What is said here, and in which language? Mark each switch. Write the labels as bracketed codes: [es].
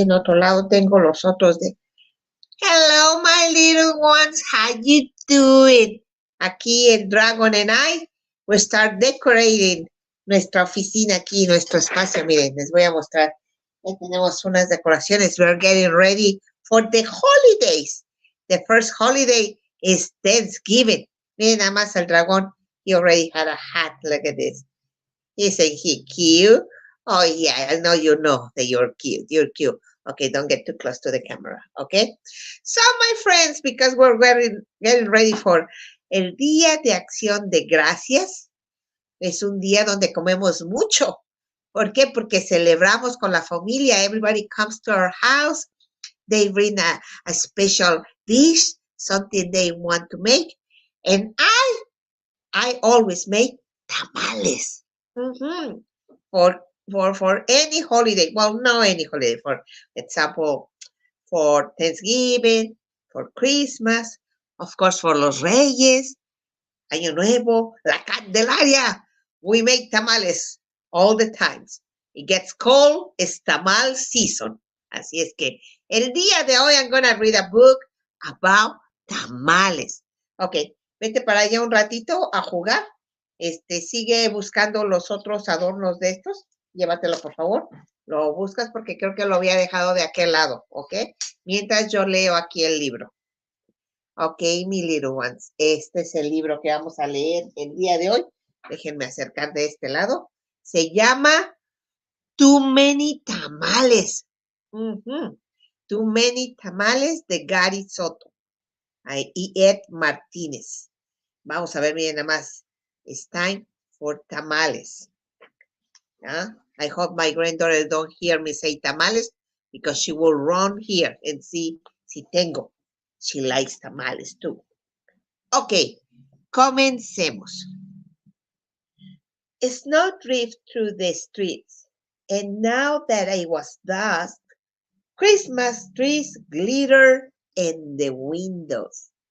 [es] En otro lado tengo los otros de [en] Hello, my little ones. How you doing? [es] Aquí el Dragon [en] and I will start decorating [es] nuestra oficina aquí, nuestro espacio. Miren, les voy a mostrar. Ya tenemos unas decoraciones. [en] We're getting ready for the holidays. The first holiday is Thanksgiving. [es] Miren nada más al dragón. [en] He already had a hat. Look at this. Isn't he cute? Oh, yeah, I know that you're cute. You're cute. Okay, don't get too close to the camera, okay? So, my friends, because we're getting ready for el Día de Acción de Gracias, [es] es un día donde comemos mucho. ¿Por qué? Porque celebramos con la familia. [en] Everybody comes to our house. They bring a special dish, something they want to make. And I always make tamales. Mm-hmm. For any holiday. Well, no any holiday. For example, for Thanksgiving, for Christmas, of course, for los Reyes, Año Nuevo, la Candelaria. We make tamales all the times. It gets cold, it's tamal season. [es] Así es que el día de hoy [en] I'm gonna read a book about tamales. [es] Ok, vete para allá un ratito a jugar. Sigue buscando los otros adornos de estos. Llévatelo, por favor. Lo buscas porque creo que lo había dejado de aquel lado, ¿ok? Mientras yo leo aquí el libro. Ok, mi little ones. Este es el libro que vamos a leer el día de hoy. Déjenme acercar de este lado. Se llama Too Many Tamales. Too Many Tamales de Gary Soto. Y Ed Martínez. Vamos a ver, miren nada más. [en] It's time for tamales. I hope my granddaughter don't hear me say tamales because she will run here and see [es] si tengo. [en] She likes tamales too. Ok, [es] comencemos. [en] Snow drifted through the streets, and now that it was dusk, Christmas trees glittered in the windows.